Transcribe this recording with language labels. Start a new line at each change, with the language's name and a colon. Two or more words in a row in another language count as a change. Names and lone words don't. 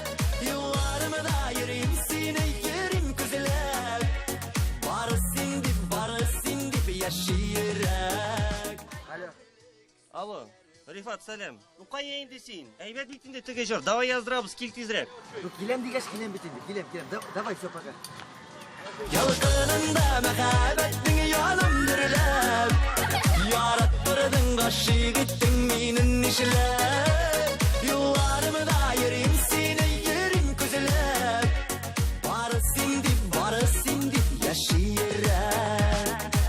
Tatar: Юлларымда йөрим сине йөрим күзләп. Бары син дип яширәк. Алло, Рифат, сәлем. Кая инде син? Әйбәт бит инде теге җыр. Давай яздырабыз, кил тизрәк. Келем дигәч, келем бит инде.
Russian: Келем. Давай, все, пока.
Tatar: Ялкынында мәхәббәтең янам дөрләп. Яраттырдың гашык иттең минен нишләп. Юлларымда йөрим сине йөрим күзләп. Бары син дип яширәк.